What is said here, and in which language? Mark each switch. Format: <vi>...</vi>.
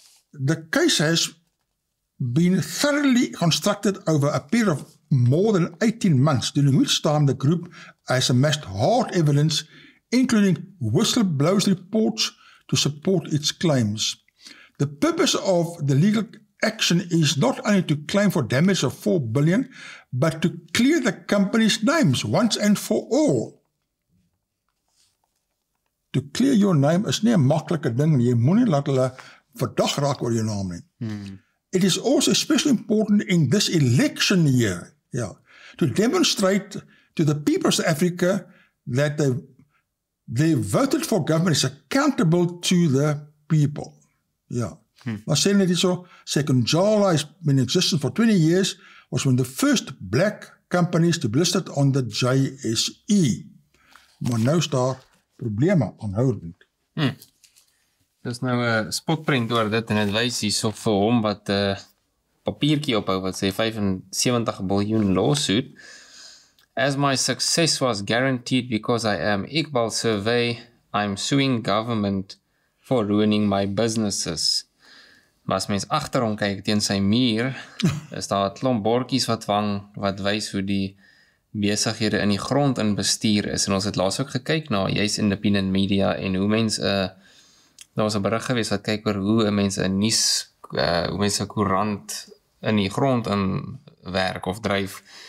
<en>The case has been thoroughly constructed over a period of more than 18 months, during which time the group has amassed hard evidence, including whistleblowers reports, to support its claims. The purpose of the legal action is not only to claim for damage of 4 billion, but to clear the company's names once and for all. To clear your name</en> <af>is nie 'n maklike ding nie. Jy moenie laat hulle verdag raak oor jou naam nie.</af> <en>It is also especially important in this election year, to demonstrate to the people of South Africa that they voted for government is accountable to the people.</en> <af>Dan sê net hierso,</af> <en>𝐸𝐾𝐿𝐬 has been in existence for 20 years, was one of the first black companies to be listed on the JSE.</en> <af>Maar nou is daar probleme aanhoudend. Dis nou 'n spotprent oor dit en dit wys hierso vir hom wat papiertjie ophou wat sê 75 biljoen lawsuit.</af> <en>As my success was guaranteed because I am 𝗕𝗙𝐵𝐵, I'm suing government for ruining my businesses.</en> <af>Maar as mens agter hom kyk teen sy muur, is daar 'n klomp bordjies wat hang wat wys hoe die besighede in die grond in bestuur is. En ons het laas ook gekyk na juis independent media en hoe mense daar was 'n berig gewees wat kyk oor hoe mense 'n nuus hoe mense 'n koerant in die grond in werk of dryf.</af>